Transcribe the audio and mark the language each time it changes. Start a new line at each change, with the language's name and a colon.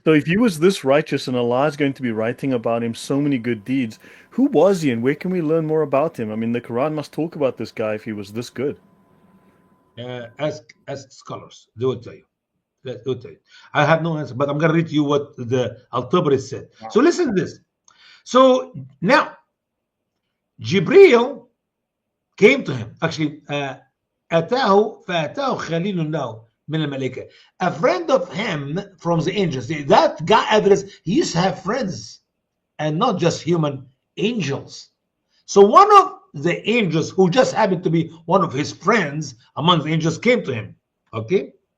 English: So if he was this righteous and Allah is going to be writing about him so many good deeds, who was he and where can we learn more about him? I mean, the Quran must talk about this guy if he was this good. Ask scholars. They will tell you. They will tell you. I have no answer, but I'm going to read you what the Al-Tabari said. So listen to this. So now, Jibreel came to him.
Arabic: Actually, أتاه فأتاه خليل له من الملائكة.
English: A friend of him from the angels. That guy Idris, he used to have friends, and not just human angels. So one of the angels, who just happened to be one of his friends among the angels, came to him. Okay.